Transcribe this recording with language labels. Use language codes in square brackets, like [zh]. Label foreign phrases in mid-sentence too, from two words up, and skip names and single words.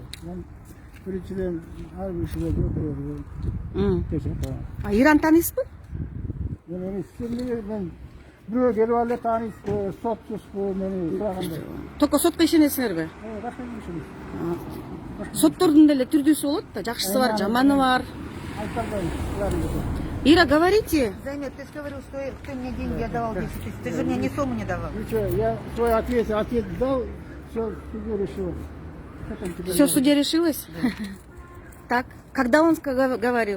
[ky] Мен биринчиден ар бир ишиге жооп берем. Ираны тааныйсызбы? Мен бирөө келип алып эле тааныйсызбы, сотсузбу мени сураганда. Только сотко ишенесиңерби? Кашан ишениш? Соттордун деле түрдүүсү болот да, жакшысы бар, жаманы бар. [ru] Ира, говорите. Замир, ты же говорил, что ты мне деньги отдавал 10 тысяч. Ты же мне ни сумму не давал. Я свой ответ дал, все судья решил. Все в суде решилось? Так, когда он говорил?